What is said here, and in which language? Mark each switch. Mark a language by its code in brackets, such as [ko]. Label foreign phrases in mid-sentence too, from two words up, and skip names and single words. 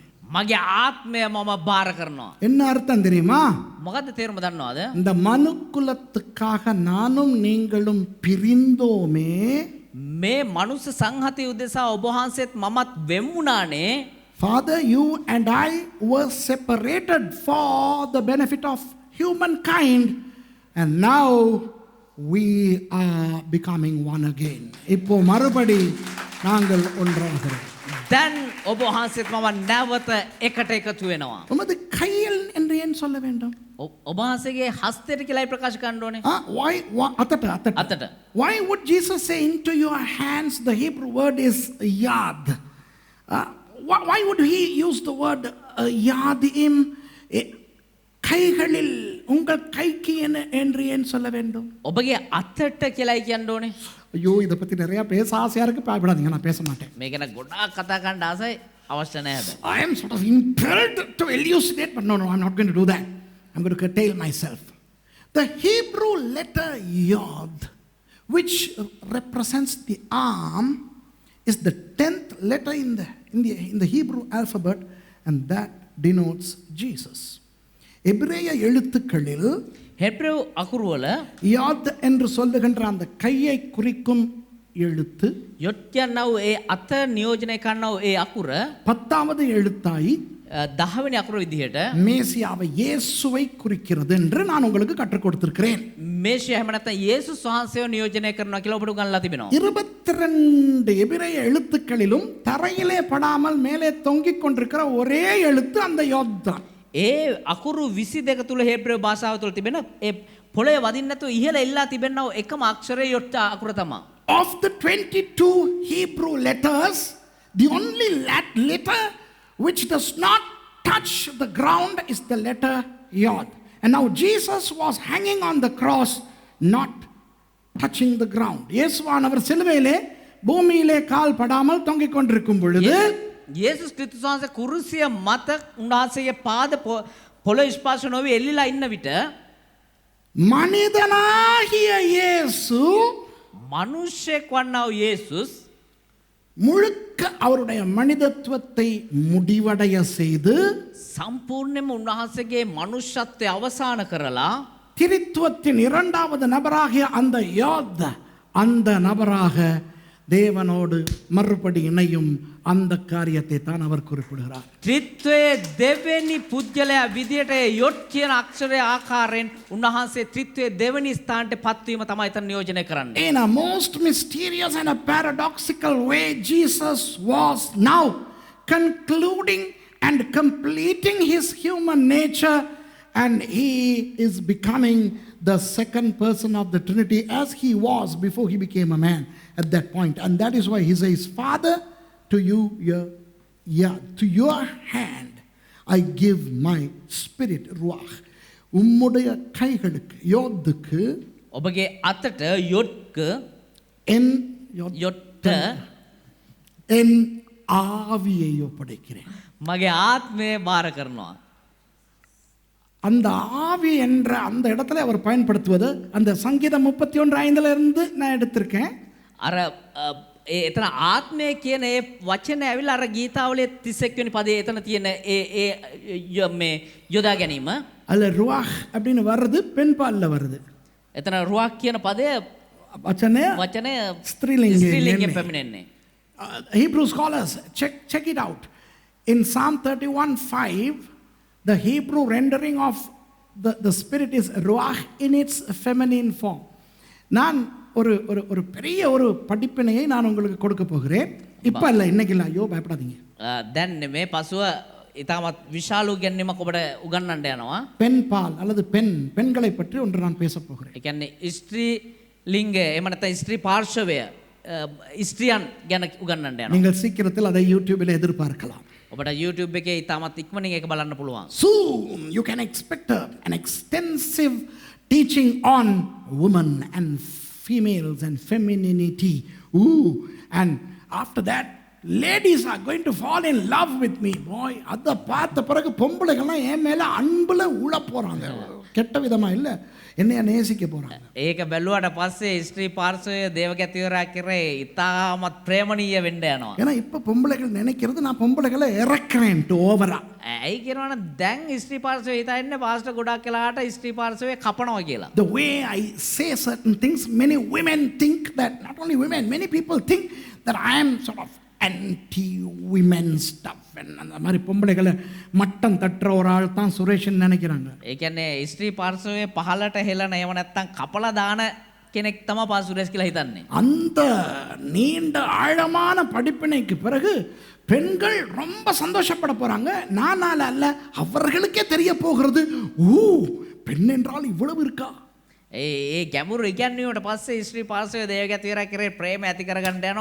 [si] මගේ ආත්මය මම බාර කරනවා. [ta] என்ன அர்த்தம் தெரியுமா? [si] මොකද්ද තේරුම දන්නවද? [ta] இந்த மனுக்குலத்துக்காக நானும் நீங்களும் பிரிந்தோமே, [si] මේ මනුස්ස සංහතිය උදෙසා ඔබ වහන්සේත් මමත් වෙම්ුණානේ. [en] Father, you and I were separated for the benefit of humankind, and now we are becoming one again. [ta] இப்போ மறுபடி நாங்கள் ஒன்றாகிறோம். [si] දැන් ඔබ වහන්සේත් මම නැවත එකට එකතු වෙනවා. [ta] உமது கையில் என்று ஏன் சொல்ல வேண்டும்? [si] ඔබ වහන්සේගේ හස්තයට කියලායි ප්‍රකාශ කරන්න ඕනේ. Why අතට. [en] Why would Jesus say into your hands? The Hebrew word is yad. Why would he use the word yadim? [ta] கைகளில் உங்கள் கைக்கு என்று ஏன் சொல்ல வேண்டும்? [si] ඔබගේ අතට කියලායි කියන්න ඕනේ. [ta] ஐயோ, இதை பத்தி நிறைய பேச ஆசையா இருக்கு, பயப்படாதீங்க, நான் பேச மாட்டேன். [si] මේ ගැන ගොඩාක් කතා කරන්න ආසයි, අවශ්‍ය නැහැ හැබැයි. [en] I am sort of impelled to elucidate, but no, I'm not going to do that. I'm going to curtail myself. The Hebrew letter yod, which represents the arm, is the 10th letter in the Hebrew alphabet, and that denotes Jesus. [ta] எபிரேய எழுத்துக்களில் [si] හෙබ්‍රෙව් අකුරු වල [ta] யாத் என்று சொல்லுகின்ற அந்த கையை குறிக்கும் எழுத்து [si] යොට් කියනව ඒ අත නියෝජනය කරනව ඒ අකුර [ta] 10வது எழுத்தாய் [si] 10 වෙනි අකුර විදිහට [ta] மேசியாவை இயேசுவை குறிக்கிறது என்று நான் உங்களுக்கு கற்றுக் கொடுத்திருக்கிறேன். [si] මේෂය එහෙම නැත්නම් යේසුස් වහන්සේව නියෝජනය කරනවා කියලා ඔබට උගන්ලා තිබෙනවා. [ta] 22 எபிரேய எழுத்துக்களிலும் தரையிலே படாமல் மேலே தொங்கிக் கொண்டிருக்கிற ஒரே எழுத்து அந்த யோத் தான். [si] ඒ අකුරු 22 තුල හෙබ්‍රෙව් භාෂාව තුල තිබෙන ඒ පොළේ වදින්න නැතුව ඉහළ එල්ලා තිබෙනව එකම අක්ෂරය යොට්ට අකුර තමයි. [en] Of the 22 Hebrew letters, the only letter which does not touch the ground is the letter Yod. And now Jesus was hanging on the cross, not touching the ground. [ta] இயேசுவானவர் சிலுவையிலே பூமியிலே கால் படாமல் தொங்கிக் கொண்டிருக்கும் பொழுது [si] යේසුස් ක්‍රිස්තුස් වහන්සේ කුරුසිය මත උන්වහන්සේගේ පාද පොළොව ස්පර්ශ නොවි එල්ලිලා ඉන්න විට [ta] மனிதனாகிய இயேசு [si] මිනිසෙක් වන්නා වූ යේසුස් [ta] முழுக்க அவருடைய மனிதத்துவத்தை முடிவடைய செய்து [si] සම්පූර්ණයෙන්ම උන්වහන්සේගේ මනුෂ්‍යත්වය අවසන් කරලා [ta] திரித்துவத்தின் இரண்டாவது நபராகிய அந்த யோத் அந்த நபராக தேவனோடு மறுபடி இணையும் அந்த காரியத்தை தான் அவர் குறிப்பிடுகிறார். [si] ත්‍රිත්වයේ දෙවෙනි පුද්ගලයා විදියට යොට් කියන අක්ෂරයේ ආකාරයෙන් උන්වහන්සේ ත්‍රිත්වයේ දෙවෙනි ස්ථානට පත්වීම තමයි එතන නියෝජනය කරන්නේ. [en] In a most mysterious and a paradoxical way, Jesus was now concluding and completing his human nature, and he is becoming the second person of the Trinity as he was before he became a man at that point. And that is why he says, Father, to your hand I give my spirit, ruach. [ta] உம்முடைய கைகளுக்கு யோத்துக்கு [si] ඔබගේ අතට යොට්ක [ta] என் [si] යොට්ට [ta] என் ஆவியை ஒப்படைக்கிறேன். [si] මගේ ආත්මය බාර කරනවා. [ta] அந்த ஆவி என்ற அந்த இடத்துல அவர் பயன்படுத்துவது அந்த சங்கீதம் 31:5 இருந்து நான் எடுத்திருக்கேன். [si] අර එතන ආත්මය කියන ඒ වචන ඇවිල්ලා අර ගීතාවලියේ 31 වෙනි පදයේ එතන තියෙන මේ යොදා ගැනීම. [ta] அல்ல ருவாஹ் அப்படின்னு வர்றது பெண் பால்ல வருது. [si] එතන රුවක් කියන පදය [ta] வச்சனே [si] වචනය [ta] ஸ்திரீலிங்கம் [si] පැමිණෙන්නේ. [en] Hebrew scholars check it out. In Psalm 31:5, the Hebrew rendering of the spirit is ruach in its feminine form. [ta] நான் ஒரு ஒரு ஒரு பெரிய ஒரு படிப்பினையை நான் உங்களுக்கு கொடுக்க போகிறேன். இப்ப இல்ல, இன்னைக்கு இல்ல. ஐயோ பயப்படாதீங்க. [si] දැන් මේ පසුව ඉතාමත් විශාල ගැනීමක් ඔබට උගන්වන්න යනවා. [ta] பெண் பால் அல்லது பெண்களை பற்றி ஒன்று நான் பேச போகிறேன். [si] ඒ කියන්නේ ස්ත්‍රී ලිංගය එහෙම නැත්නම් ස්ත්‍රී පාර්ශවය ස්ත්‍රියන් ගැන උගන්වන්න යනවා. [ta] நீங்கள் சீக்கிரத்தில் அதை யூடியூபில் எதிர்பார்க்கலாம். [si] ඔබට YouTube එකේ ඉතාමත් ඉක්මනින් ඒක බලන්න පුළුවන්. [en] Soon you can expect an extensive teaching on women and females and femininity. And after that ladies are going to fall in love with me. Boy, [ta] அத பார்த்த பிறகு பொம்பளைகள்லாம் என் மேல அன்புல உள்ள போறாங்க. கெட்ட விதமா இல்ல, என்னைய நேசிக்க போறாங்க. [si] ඒක බැලුවට පස්සේ ස්ත්‍රී පාර්ශවය දේවගතිවරයා කරේ ඉතාමත් ප්‍රේමණීය වෙන්න යනවා. [ta] ஏன்னா இப்ப பொம்பளைகள் நினைக்கிறது நான் பொம்பளைகளை இறக்குறேன் ஓவரா. [si] ඇයි කියනවනම් දැන් ස්ත්‍රී පාර්ශවය හිතන්නේ පාස්ටර් ගොඩක් වෙලාවට ස්ත්‍රී පාර්ශවය කපනවා කියලා. [en] The way I say certain things, many women think that, not only women, many people think that I am sort of anti-women stuff. [ta] அந்த மாதிரி பொம்பளைகளை மட்டம் தட்டுற ஒரு ஆள் தான் சுரேஷன் நினைக்கிறாங்க. [si] ඒ කියන්නේ ස්ත්‍රී පාර්ශවයේ පහලට හෙලන ඒව නැත්තම් කපලා දාන කෙනෙක් තමයි පා සුරේෂ් කියලා හිතන්නේ. [ta] அந்த நீண்ட ஆழமான படிப்பினைக்கு பிறகு பெண்கள் ரொம்ப சந்தோஷப்பட போறாங்க. நானால அல்ல, அவர்களுக்கே தெரிய போகிறது, பெண் என்றால் இவ்வளவு இருக்கா. [si] ඒ ගැඹුරු ඉගැන්වීමට පස්සේ ස්ත්‍රී පාර්ශවයේ දේවගතිවරයා කරේ ප්‍රේම ඇති කරගන්න යනවා.